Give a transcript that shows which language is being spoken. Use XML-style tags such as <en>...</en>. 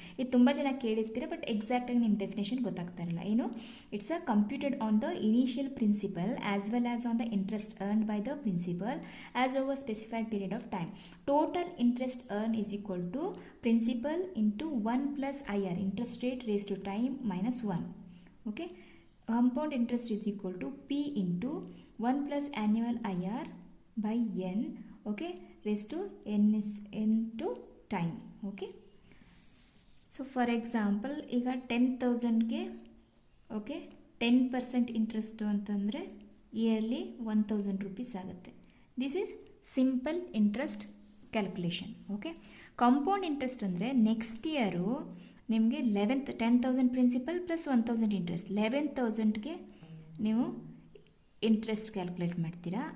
<kn>ಇದು ತುಂಬ ಜನ ಕೇಳಿರ್ತೀರ, ಬಟ್ ಎಕ್ಸಾಕ್ಟಾಗಿ ನಿಮ್ಮ ಡೆಫಿನೇಷನ್ ಗೊತ್ತಾಗ್ತಾ ಇರಲ್ಲ.</kn> <en>ಏನು, it's a computed on the initial principal as well as on the interest earned by the principal as over specified period of time. Total interest earn is equal to principal into 1 plus IR, interest rate raise to time minus 1. Okay, compound interest is equal to P into 1 plus annual IR by N, okay, raised to N to time. Okay, so for example,</en> <kn>ಈಗ 10,000ಗೆ okay 10% interest ಅಂತಂದರೆ yearly 1,000 rupees ಆಗುತ್ತೆ.</kn> <en>This is simple interest calculation.</en> <kn>Okay, compound interest ಅಂದರೆ next year ನಿಮಗೆ 10,000 principal plus 1,000 interest, 11,000ಗೆ ನೀವು interest calculate ಮಾಡ್ತೀರಾ.</kn>